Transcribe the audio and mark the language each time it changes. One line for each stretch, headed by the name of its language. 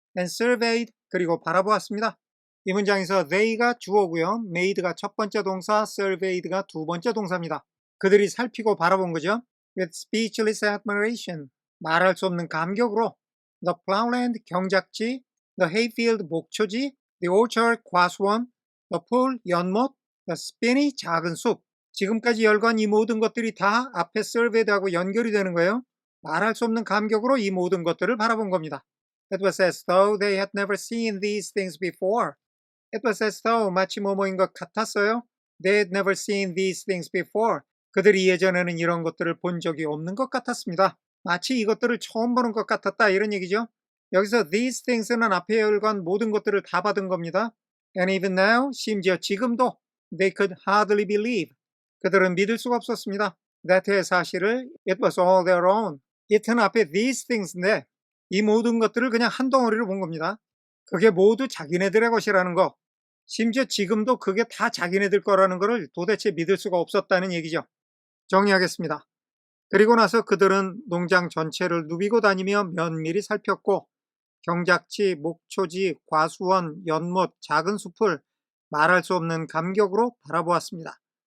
English: And surveyed,
Korean: 그리고 바라보았습니다. 이 문장에서 they가 주어고요. made가 첫 번째 동사, surveyed가 두 번째 동사입니다. 그들이 살피고 바라본 거죠.
English: With speechless admiration,
Korean: 말할 수 없는 감격으로
English: the plowland, 경작지, the hayfield, 목초지, the orchard, 과수원, the pool, 연못, the spinney,
Korean: 작은 숲. 지금까지 열거한 이 모든 것들이 다 앞에 surveyed하고 연결이 되는 거예요. 말할 수 없는 감격으로 이 모든 것들을 바라본 겁니다.
English: It was as though they had never seen these things before. It was as though
Korean: 마치 뭐뭐인 것 같았어요.
English: They had never seen these things before.
Korean: 그들이 예전에는 이런 것들을 본 적이 없는 것 같았습니다. 마치 이것들을 처음 보는 것 같았다 이런 얘기죠. 여기서 these things는 앞에 열건 모든 것들을 다 받은 겁니다.
English: And even now,
Korean: 심지어 지금도
English: they could hardly believe.
Korean: 그들은 믿을 수가 없었습니다. that의 사실을
English: it was all their own.
Korean: it은 앞에 these things인데 이 모든 것들을 그냥 한 덩어리로 본 겁니다. 그게 모두 자기네들의 것이라는 거. 심지어 지금도 그게 다 자기네들 거라는 것을 도대체 믿을 수가 없었다는 얘기죠. 정리하겠습니다. 그리고 나서 그들은 농장 전체를 누비고 다니며 면밀히 살폈고 경작지, 목초지, 과수원, 연못, 작은 숲을 말할 수 없는 감격으로 바라보았습니다.